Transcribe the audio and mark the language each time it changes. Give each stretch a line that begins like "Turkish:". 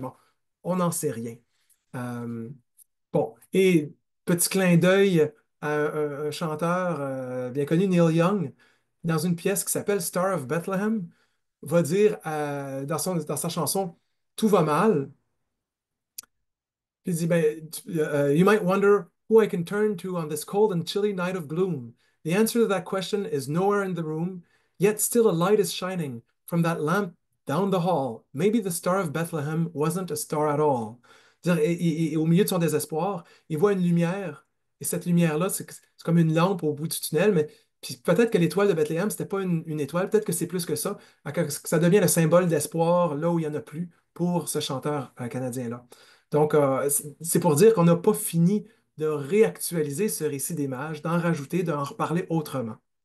French: Bon, on n'en sait rien. Euh, bon, et petit clin d'œil à un chanteur bien connu, Neil Young, dans une pièce qui s'appelle Star of Bethlehem, va dire dans sa chanson Tout va mal. Puis il dit, ben,
English: you might wonder who I can turn to on this cold and chilly night of gloom. The answer to that question is nowhere in the room, yet still a light is shining from that lamp down the hall. Maybe the Star of Bethlehem wasn't a star at all.
French: C'est-à-dire, et au milieu de son désespoir, il voit une lumière, et cette lumière-là, c'est comme une lampe au bout du tunnel, mais puis peut-être que l'étoile de Bethléem, c'était pas une étoile, peut-être que c'est plus que ça, que ça devient le symbole d'espoir là où il n'y en a plus pour ce chanteur canadien-là. Donc, c'est pour dire qu'on n'a pas fini de réactualiser ce récit des mages, d'en rajouter, d'en reparler autrement.